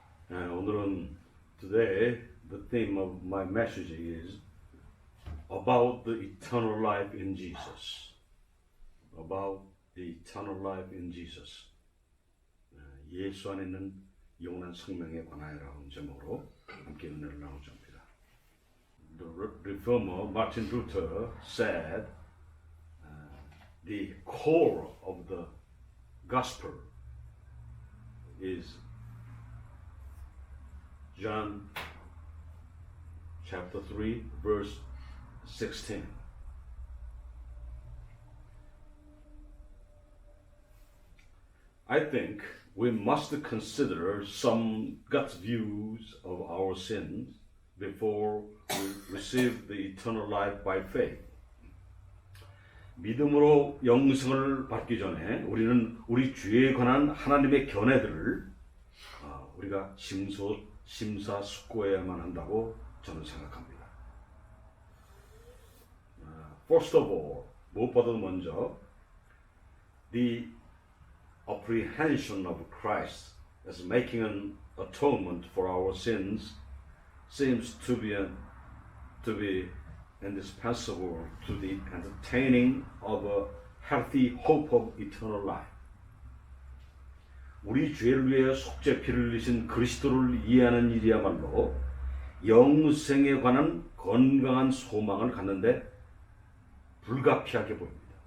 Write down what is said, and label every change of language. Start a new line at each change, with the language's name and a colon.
Korean: 오늘은
English: today the theme of my message is about the eternal life in Jesus. About the eternal life in Jesus.
Korean: 예수 안에 있는 영원한 생명에 관하여라는 제목으로 함께 은혜를 나누자 합니다.
English: The reformer Martin Luther said the core of the gospel is John chapter 3 verse 16. I think we must consider some God's views of our sins before we receive the eternal life by faith.
Korean: 믿음으로 영생을 받기 전에 우리는 우리 죄에 관한 하나님의 견해들을 우리가 심사숙고해야만 한다고 저는 생각합니다.
English: First of all,
Korean: 무엇보다도 먼저
English: the apprehension of Christ as making an atonement for our sins seems to be indispensable to the entertaining of a healthy hope of eternal life.
Korean: 우리 죄를 위해 속죄 피를 흘리신 그리스도를 이해하는 일이야말로 영생에 관한 건강한 소망을 갖는데 불가피하게 보입니다.